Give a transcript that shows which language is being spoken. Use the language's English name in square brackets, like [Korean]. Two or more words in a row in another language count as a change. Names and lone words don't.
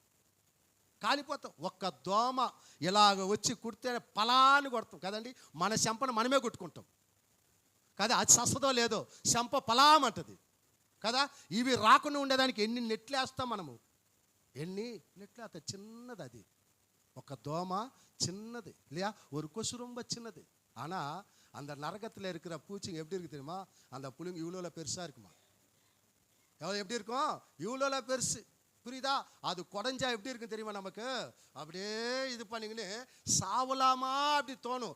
[Telugu] ఒక్క దోమ ఇలాగ వచ్చి కుడితే పలాని కొడతాం కదండి. మన చెంపను మనమే కొట్టుకుంటాం కదా. అది సస్తదో లేదో చెంప పలామంటది కదా. ఇవి రాకుండా ఉండేదానికి ఎన్ని నెట్లు వేస్తాం మనము? ఎన్ని నెట్లు వేస్తాం? చిన్నది అది. ఒక దోమ చిన్నది [Tamil] இல்லையா, ஒரு கொசு ரொம்ப சின்னது. ஆனால் அந்த நரகத்தில் இருக்கிற பூச்சிங்க எப்படி இருக்கு தெரியுமா? அந்த புழுங்க இவ்வளோல பெருசாக இருக்குமா. எப்படி இருக்கும்? இவ்வளோல பெருசு. புரியுதா? அது குடஞ்சா எப்படி இருக்கும் தெரியுமா? நமக்கு அப்படியே இது பண்ணிங்கன்னு சாவலாமா அப்படி தோணும்.